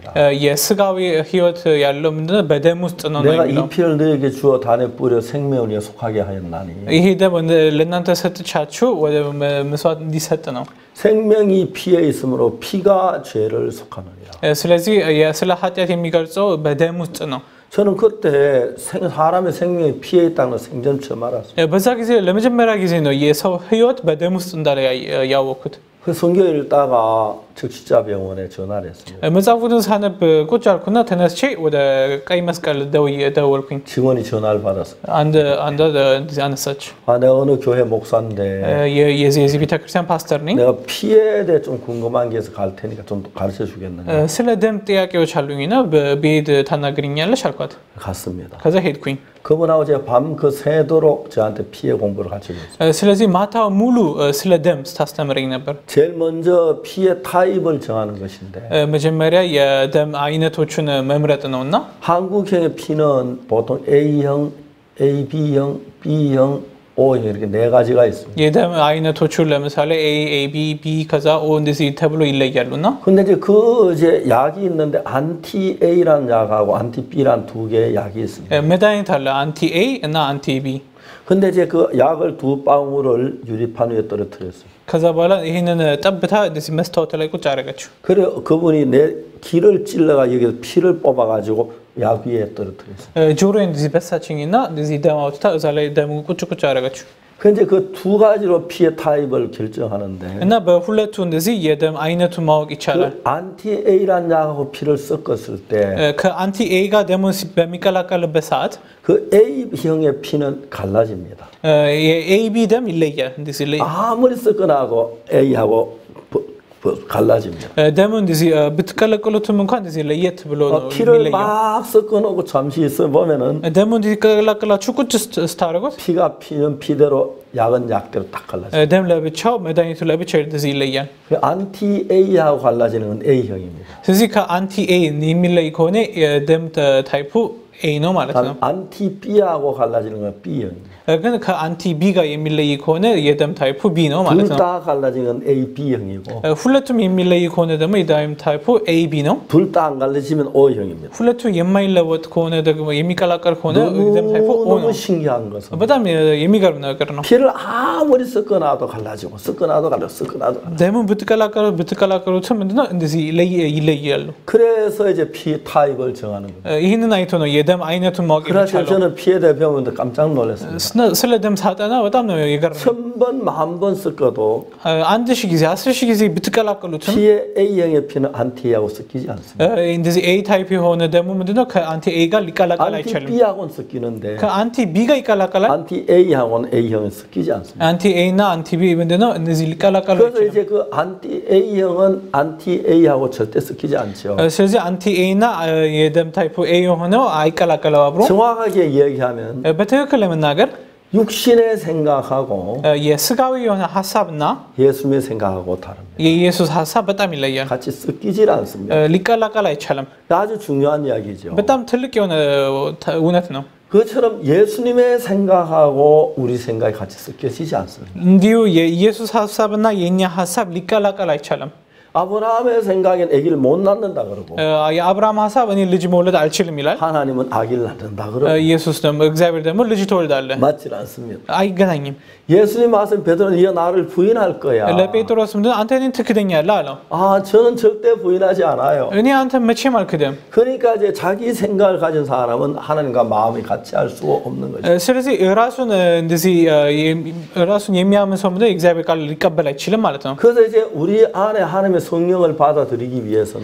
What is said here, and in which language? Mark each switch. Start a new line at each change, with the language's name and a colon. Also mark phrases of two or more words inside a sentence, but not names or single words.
Amharic: የስጋዊ ህይወት ያለው ምንድነው በደም ውስጥ ነው
Korean: 내가 이 피를 너에게 주어 단에 뿌려 생명을 속하게 하였나니
Amharic: ይሄ ደም ለእናንተ ሰጥቻችሁ ወደ መስዋዕት እንዲሰጥ ነው
Korean: 생명이 피에 있으므로 피가 죄를 속하느니라.
Amharic: ስለዚህ ስለ ኃጢአት የሚገልጸው በደም ውስጥ ነው
Korean: 저는 그때 사람의 생명이 피에 있다는 걸 생전 처음 알았어요.
Amharic: በዛ ጊዜ ለመጀመሪያ ጊዜ ነው የሰው ህይወት በደም ውስጥ እንዳለ ያወቅኩት
Korean: 그 성경 읽다가 적시자 병원에 전화를 했습니다.
Amharic: መጽሐፍ ቅዱስ ሳነብ ቁጭ አልኩና ተነስቼ ወደ ቀይ መስቀል ደወልኩኝ
Korean: 직원이 전화를 받았어요.
Amharic: አንድ አነሳች
Korean: 내가 어느 교회 목사인데
Amharic: የዚህ ቤተክርስቲያን ፓስተር ነኝ
Korean: 내가 피에 대해 좀 궁금한 게 있어서 갈 테니까 좀 가르쳐 주겠느냐.
Amharic: ስለ ደም ጥያቄዎች አሉኝና በቤት ታናግሪኛለሽ አልኳት
Korean: 갔습니다.
Amharic: ከዛ ሄድኩኝ
Korean: 그분하고 제가 밤 그 새도록 저한테 피해 공부를 같이 했어요.
Amharic: ስለዚህ ማታ ሙሉ ስለ ደም ስታስተምረኝ ነበር
Korean: 제일 먼저 피의 타입을 정하는 것인데
Amharic: መጀመሪያ የደም አይነቶችን መምረጥ ነውና
Korean: 한국형의 피는 보통 A형, AB형, B형, O형 이렇게 네 가지가 있습니다.
Amharic: የደም አይነቶቹ ለምሳሌ A, AB, B ከዛ O እንደዚህ ተብሎ ይለያሉና
Korean: 근데 이제 그 이제 약이 있는데 안티 A라는 약하고 안티 B라는 두 개의 약이 있습니다.
Amharic: መድኃኒት አለ አንቲ A እና አንቲ B
Korean: 근데 이제 그 약을 두 방울을 유리판 위에 떨어뜨렸어요.
Amharic: ከዛ በኋላ ይሄንን ጠብታ እንደዚህ መስታወት ላይ ቁጭ አደረገችው
Korean: 그래 그분이 내 귀를 찔러가 여기서 피를 뽑아 가지고 약 위에 떨어뜨렸어요.
Amharic: ጆሮዬ እንደዚህ በሳችኝና እንደዚህ ደም አውጥታ እዛ ላይ ደም ቁጭ አደረገችው
Korean: 근데 그 두 가지로 피의 타입을 결정하는데
Amharic: እና በሁለቱ እንደዚህ የደም አይነቱን ማወቅ ይቻላል
Korean: 그 안티 A라는 약하고 피를 섞었을 때
Amharic: ከአንቲ A ጋር ደሙን በሚቀላቀልበት ሰዓት
Korean: 그 A형의 피는 갈라집니다.
Amharic: የAB ደም ይለያል እንደዚህ
Korean: 아무리 섞어나고 A하고 갈라집니다.
Amharic: ደሙ እንደዚህ ብትቀላቀሉትም እንኳን እንደዚህ ለየት ብሎ ነው
Korean: 피를 막 섞어놓고 잠시 있어 보면은
Amharic: ደሙ እንዲቀላቀላችሁ ቁጭ ስታደርጉት
Korean: 피가 피는 피대로 약은 약대로 딱 갈라져요.
Amharic: ደም ለብቻው መድኃኒቱ ለብቻው እንደዚህ ይለያል
Korean: 안티 A하고 갈라지는 건 A형입니다.
Amharic: ስለዚህ ከአንቲ A የሚለይ ከሆነ የደም ታይፑ A ነው ማለት ነው
Korean: 안티 B하고 갈라지는 건 B형입니다.
Amharic: ግን ከአንቲ B ጋር የሚለይ ከሆነ የደም ታይፑ B ነው ማለት ነው
Korean: 둘 다 갈라지는 건 AB형이고
Amharic: ሁለቱም የሚለይ ከሆነ ደግሞ የደም ታይፑ AB ነው
Korean: 둘 다 안 갈라지면 O형입니다.
Amharic: ሁለቱ የማይለወጥ ከሆነ ደግሞ የሚቀላቀል ከሆነ የደም ታይፑ O ነው
Korean: 너무 신기한 것은
Amharic: በጣም የሚገርም ነገር ነው
Korean: 피를 아무리 섞어놔도 갈라지고 섞어놔도 갈라지고
Amharic: ደሙን ብትቀላቀሉትም ምንድነው እንደዚህ ይለያሉ
Korean: 그래서 이제 피 타입을 정하는 거예요.
Amharic: ይህንን አይቶ ነው የደም አይነቱን ማወቅ
Korean: 그래서
Amharic: የሚቻለው
Korean: 저는 피에 대해 배우는데 깜짝 놀랐어요.
Amharic: ስለ ደም ሳጠና በጣም ነው የገረመኝ
Korean: 1000번, 10,000번 섞어도
Amharic: 1000 ጊዜ 10000 ጊዜ ብትቀላቀሉትም
Korean: P의 A형의 피는 안티A하고 섞이지 않습니다.
Amharic: እንደዚህ A ታይፕ የሆነ ደግሞ ምንድነው ከአንቲ A ጋር ሊቀላቀል አይችልም
Korean: 안티-B하고는 섞이는데
Amharic: ከአንቲ B ጋር ይቀላቀላል
Korean: 안티-A하고는 A형은 섞이지 않습니다.
Amharic: አንቲ A እና አንቲ B ምንድነው እነዚህ ሊቀላቀሉ
Korean: 그래서
Amharic: አይችልም
Korean: 이제 그 안티-A형은 안티-A하고 절대 섞이지 않죠.
Amharic: ስለዚህ አንቲ A እና የደም ታይፕ A የሆነው አይቀላቀለው አብሮ
Korean: 정확하게 이야기하면
Amharic: በትክክል ለመናገር
Korean: 육신의 생각하고
Amharic: የስጋዊ የሆነ ሐሳብና
Korean: 예수님의 생각하고 다릅니다.
Amharic: የኢየሱስ ሐሳብ በጣም ይለያል
Korean: 같이 섞이질 않습니다.
Amharic: ሊቀላቀል አይቻልም
Korean: 아주 중요한 이야기죠.
Amharic: በጣም ትልቅ የሆነ እውነት ነው
Korean: 그처럼 예수님의 생각하고 우리 생각이 같이 섞여지지 않습니다.
Amharic: እንዲሁ የኢየሱስ ሐሳብና የኛ ሐሳብ ሊቀላቀል አይቻልም
Korean: 아브라함의 생각엔 아기를 못 낳는다 그러고
Amharic: የአብርሃም ሐሳብ እኔ ልጅ መውለድ አልችልም ይላል
Korean: 하나님은 아기를 낳는다 그러고
Amharic: ኢየሱስ ደግሞ እግዚአብሔር ደግሞ ልጅ ትወልዳለህ
Korean: 맞지 않습니다.
Amharic: አይገናኝም
Korean: 예수님 말씀 베드로는 네가 나를 부인할 거야.
Amharic: ለጴጥሮስ ምንድነው አንተ እኔን ትክደኛለህ አለው
Korean: 아 저는 절대 부인하지 않아요.
Amharic: እኔ አንተ መቼም አልክድም
Korean: 그러니까 이제 자기 생각을 가진 사람은 하나님과 마음이 같이 할 수 없는 거죠.
Amharic: ስለዚህ ራሱን እንደዚህ ራሱን የሚያምን ሰው ምንድነው እግዚአብሔር ቃል ሊቀበል አይችልም ማለት ነው
Korean: 그래서 이제 우리 안에 하나님의 성령을 받아들이기 위해서는